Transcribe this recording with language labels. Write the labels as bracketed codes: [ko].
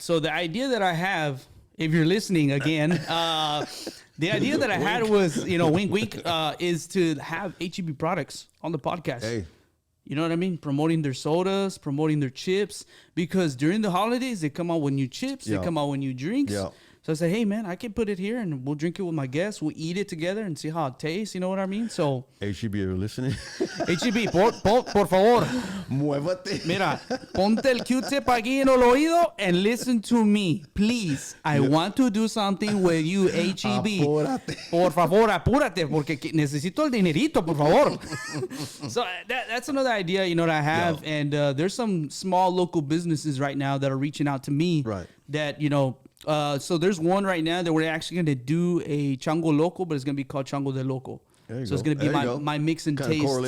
[en] So the idea that I have, if you're listening again, the idea that I had was, you know, wink, wink, is to have HEB products on the podcast. Hey. You know what I mean? Promoting their sodas, promoting their chips, because during the holidays they come out with new chips, Yeah. they come out with new drinks. Yeah. So I said, hey man, I can put it here and we'll drink it with my guests. We'll eat it together and see how it tastes. You know what I mean? So HEB, you're listening? [es] HEB, por favor, Muévate. mira, ponte el Q-tip aquí en el oído [en] and listen to me, please. I want to do something with you, HEB. [es] Apúrate. Por favor, apúrate, porque necesito el dinerito, por favor. [en] So that's another idea, you know, that I have. Yeah. And there's some small local businesses right now that are reaching out to me. Right. That, you know, so there's one right now that we're actually going to do a Chango Loco, but it's going to be called Chango DeLoco. There you So it's go. going to be There you go. my mix and Kinda taste.